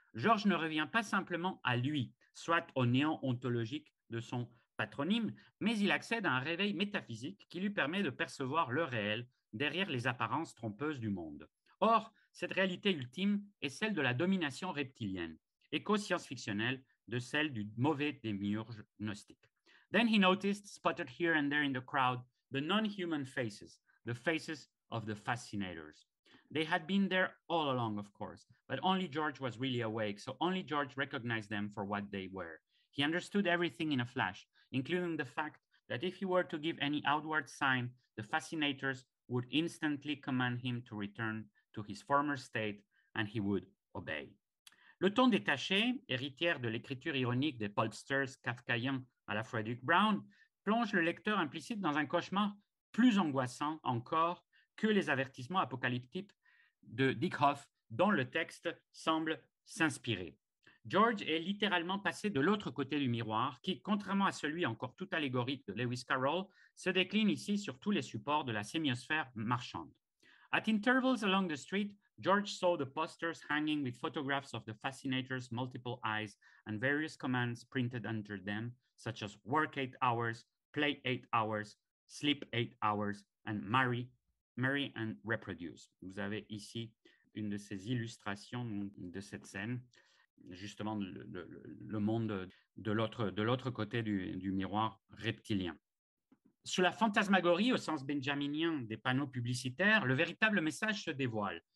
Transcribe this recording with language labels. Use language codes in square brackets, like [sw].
[fr] Georges ne revient pas simplement à lui, soit au néant ontologique de son patronyme, mais il accède à un réveil métaphysique qui lui permet de percevoir le réel derrière les apparences trompeuses du monde. Or, cette réalité ultime est celle de la domination reptilienne, éco-science-fictionnelle de celle du mauvais démiurge gnostique. [en] Then he noticed, spotted here and there in the crowd, the non-human faces, the faces of the fascinators. They had been there all along, of course, but only George was really awake, so only George recognized them for what they were. He understood everything in a flash, including the fact that if he were to give any outward sign, the fascinators would instantly command him to return to his former state, and he would obey. [fr] Le ton détaché, héritière de l'écriture ironique des pulpsters kafkaïens à la Frederick Brown, plonge le lecteur implicite dans un cauchemar plus angoissant encore que les avertissements apocalyptiques de Dickhoff, dont le texte semble s'inspirer. George est littéralement passé de l'autre côté du miroir, qui, contrairement à celui encore tout allégorique de Lewis Carroll, se décline ici sur tous les supports de la sémiosphère marchande. [en] At intervals along the street, George saw the posters hanging with photographs of the fascinators' multiple eyes and various commands printed under them, such as work 8 hours, play 8 hours, sleep 8 hours, and marry and reproduce. [fr] Vous avez ici une de ces illustrations de cette scène, justement le monde de l'autre côté du miroir reptilien. Sous la fantasmagorie, au sens benjaminien des panneaux publicitaires, le véritable message se dévoile.